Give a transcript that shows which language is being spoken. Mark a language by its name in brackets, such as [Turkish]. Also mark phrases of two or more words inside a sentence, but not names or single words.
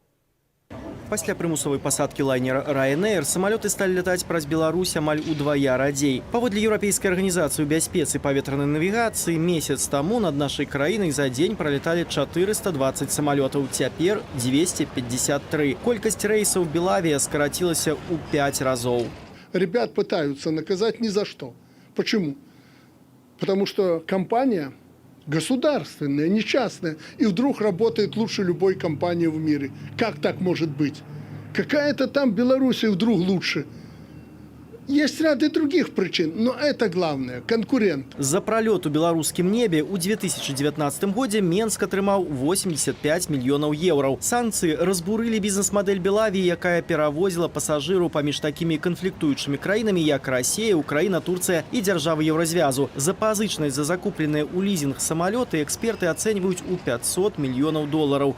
[Belarusian] Пасля прымусовай пасадкі лайнера Ryanair самалёты сталі лятаць праз Беларусь амаль удвая радзей. Паводле Еўрапейскай арганізацыі бяспецы паветранай навігацыі, месяц таму над нашай краінай за дзень пралеталі 420 самалётаў, цяпер 253. Колькасць рэйсаў Белавія скарацілася ў 5 разоў. [Russian] Ребят пытаются наказать ни за что. Почему? Потому что компания государственная, не частная, и вдруг работает лучше любой компании в мире. Как так может быть? Какая-то там Белоруссия вдруг лучше. Есть ряд и других причин, но это главное – конкурент. [Belarusian] За пролет у беларускім небе ў 2019 годзе Менск атрымаў 85 мільёнаў еўраў. Санкцыі разбурылі бізнес-мадэль Белавіі, якая перавозіла пасажыраў паміж такімі канфліктуючымі краінамі, як Расія, Украіна, Турцыя і дзяржавы Еўразвязу. Запазычнасць за закупленыя ў лізінг самалёты эксперты ацэньваюць у 500 мільёнаў долараў.